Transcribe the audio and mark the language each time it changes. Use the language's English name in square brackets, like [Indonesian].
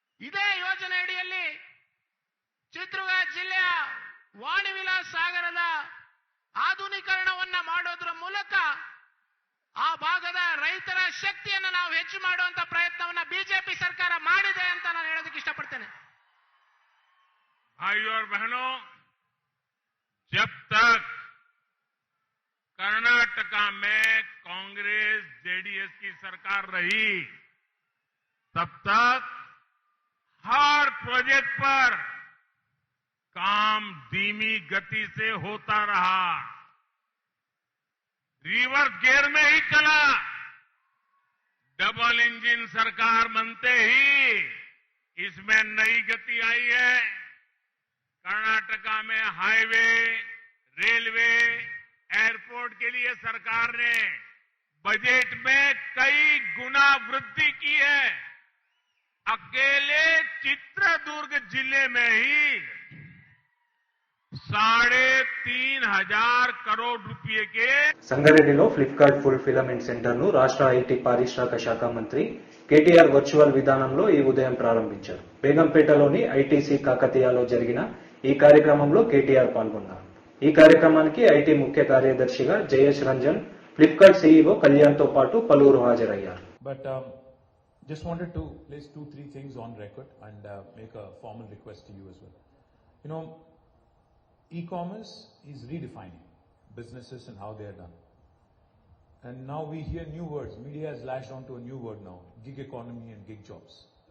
[Kannada] ಇದೇ ಯೋಜನೆ ಅಡಿಯಲ್ಲಿ ಚಿತ್ರದುರ್ಗ ಜಿಲ್ಲೆಯ ವಾಣಿ ವಿಲಾಸ್ ಸಾಗರದ ಆಧುನೀಕರಣವನ್ನ ಮಾಡೋದ್ರ ಮೂಲಕ ಆ ಭಾಗದ ರೈತರ ಶಕ್ತಿಯನ್ನು ನಾವು ಹೆಚ್ಚು ಮಾಡುವಂತ ಪ್ರಯತ್ನವನ್ನ ಬಿಜೆಪಿ ಸರ್ಕಾರ ಮಾಡಿದೆ ಅಂತ ನಾನು ಹೇಳೋದಕ್ಕೆ ಇಷ್ಟಪಡ್ತೇನೆ. [Hindi] भाइयों और बहनों, जब तक कर्नाटका में कांग्रेस जेडीएस की सरकार रही, तब तक हर प्रोजेक्ट पर काम धीमी गति से होता रहा, रिवर्स गियर में ही चला। डबल इंजन सरकार बनते ही इसमें नई गति आई है। कर्नाटका में हाईवे, रेलवे, एयरपोर्ट के लिए सरकार ने बजट में कई गुना वृद्धि की है। अकेले चित्रदुर्ग जिले में ही 3,500 करोड़ रुपए के [Telugu] సంగారెడ్డిలో ఫ్లిప్కార్ట్ ఫుల్ఫిలమెంట్ సెంటర్ ను రాష్ట్ర ఐటీ పారిశ్రామిక శాఖ మంత్రి కేటీఆర్ వర్చువల్ విధానంలో ఈ ఉదయం ప్రారంభించారు. బేగంపేటలోని ఐటీసీ కాకతీయలో జరిగిన ఈ కార్యక్రమంలో కేటీఆర్ పాల్గొన్నారు. ఈ కార్యక్రమానికి ఐటీ ముఖ్య కార్యదర్శిగా జయేష్ రంజన్, ఫ్లిప్కార్ట్ సీఈఓ కళ్యాణ్ తో పాటు పలువురు హాజరయ్యారు. [English] But just wanted to place 2-3 things on record and make a formal request to you as well. You know, e-commerce is redefining businesses and how they are done. And now we hear new words. Media has latched onto a new word now, gig economy and gig jobs.